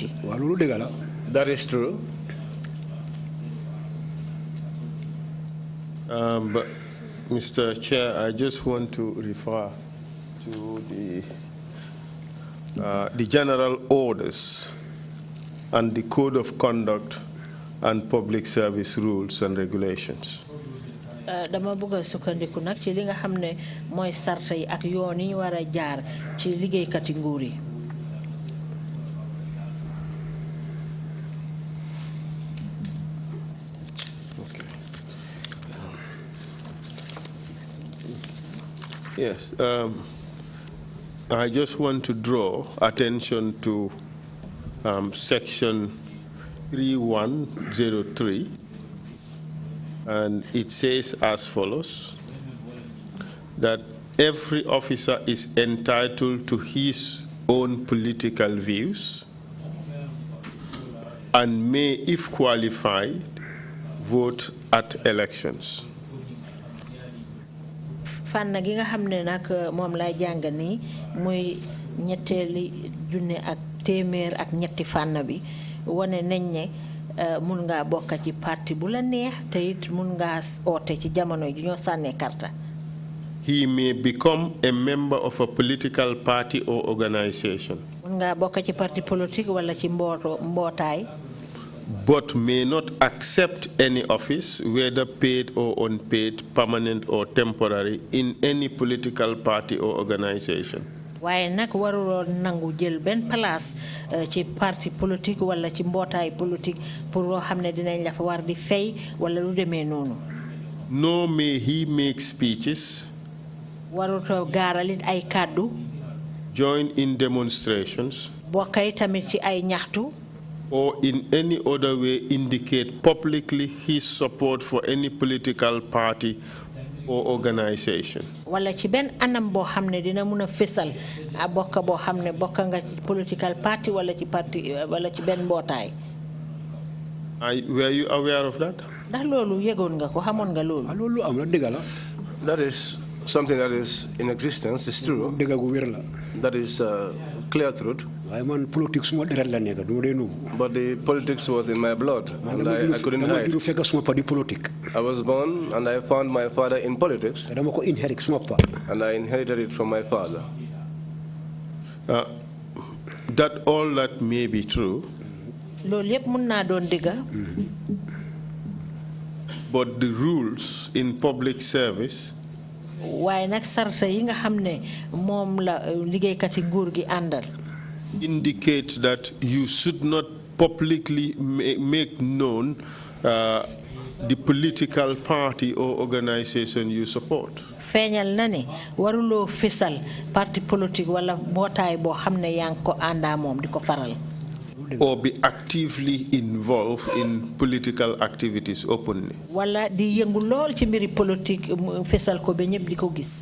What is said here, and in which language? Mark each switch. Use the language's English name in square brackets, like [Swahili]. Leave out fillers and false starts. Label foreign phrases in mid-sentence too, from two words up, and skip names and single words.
[Wolof] waaw loolu dëgg la. [English] That is true. But Mr. Chair, I just want to refer to the general orders and the Code of Conduct and Public Service Rules and Regulations. [Wolof] dama bëgg a sukkandiku nag ci li nga xam ne mooy sarta yi ak yoon yi ñu war a jaar ci liggéeykati nguur yi. [English] Yes, I just want to draw attention to section 3103, and it says as follows, that every officer is entitled to his own political views and may, if qualified, vote at elections. [Wolof] fànn gi nga xam ne nag moom lay jàng nii muy ñetteeli junne ak téeméer ak ñetti fànn bi wane nañ ne mun ngaa bokk ci parti bu la neex te it mun ngaa oote ci jamono ji ñoo sànnee karta. [English] He may become a member of a political party or organization. [Wolof] mun ngaa bokk ci [French] parti politique [Wolof] wala ci mbootaay. [English] But may not accept any office, whether paid or unpaid, permanent or temporary, in any political party or organization. [Wolof] waaye nag waruloo nangu jël benn place ci [French] parti politique [Wolof] wala ci mbootaay politique pour loo xam ne dinañ la fa war di fay wala lu demee noonu. [English] Nor may he make speeches. [Wolof] warutoo gaaralit ay kàddu. [English] Join in demonstrations. [Wolof] bokkay tamit ci ay ñaxtu. [English] Or in any other way indicate publicly his support for any political party or organization. [Wolof] wala ci benn anam boo xam ne dina mun a fésal bokk boo xam ne bokk nga ci [English] political party [Wolof] wala ci parti wala ci benn mbootaay. [English] Were you aware of that? [Wolof] ndax loolu yëgoon nga ko xamoon nga loolu. loolu am na dëgg la. [English] That is something that is in existence. It's true. [Wolof] dëgg gu wér la. [English] That is clear truth. [Wolof] waaye man politique suma deret la nekk du ma dee nubu. [English] But the politics was in my blood, and I couldn't hide. [Wolof] dama fekk suma pa di politique. [English] I was born and I found my father in politics. [Wolof] dama ko inherit suma pa. [English] And I inherited it from my father. That all that may be true. [Wolof] loolu yëpp mun naa doon dëgg. [English] But the rules in public service. [Wolof] waaye nag sarta yi nga xam ne moom la liggéeykati nguur gi àndal. [English] Indicate that you should not publicly make known the political party or organization you support. [Wolof] feeñal na ne waruloo fésal [French] parti politique [Wolof] wala mbootaay boo xam ne yaa ngi ko àndaa moom di ko faral. [English] Or be actively involved in political activities openly. [Wolof] wala di yëngu lool ci mbiri politique fésal ko ba ñëpp di ko gis.